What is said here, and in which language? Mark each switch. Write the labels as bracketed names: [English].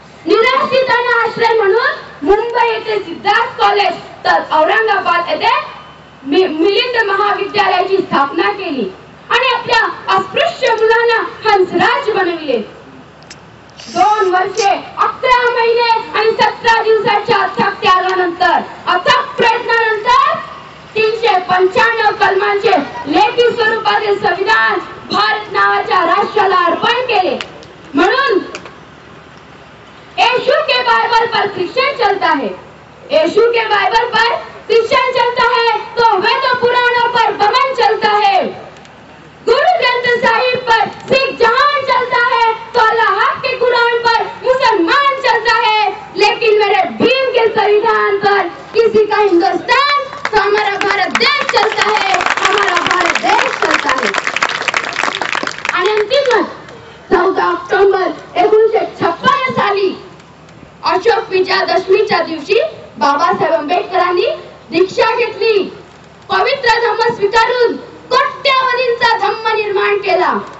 [Marathi] निराश्रितांना आश्रय म्हणून मुंबई येथे सिद्धार्थ कॉलेज तर औरंगाबाद येथे मिलिंद महाविद्यालयाची स्थापना केली आणि आपल्या अस्पृश्य मुलांना हंसराज बनविले. 2 वर्षे 11 महिने आणि 17 दिवसाच्या अथक त्यागानंतर, अथक प्रयत्नानंतर 395 कलमांचे लेखी स्वरूपातील संविधान भारत नावाच्या राष्ट्राला अर्पण केले. [Hindi] म्हणून यीशु के बाइबल पर क्रिश्चियन चलता है, यीशु के बाइबल पर क्रिश्चियन चलता है तो वेद पुराणों पर बमन चलता है. गुरु ग्रंथ साहिब पर सिख जहान चलता है तो अल्लाह के कुरान पर मुसलमान चलता है. लेकिन मेरे भीम के संविधान पर किसी का हिंदुस्तान तो हमारा भारत देश चलता है, हमारा भारत देश चलता है. [Marathi] आणि अंतिम 14 ऑक्टोबर 1956 साली अशोक विजयादशमीच्या दिवशी बाबासाहेब आंबेडकरांनी दीक्षा घेतली. पवित्र धम्म स्वीकारून कोट्यावधींचा धम्म निर्माण केला.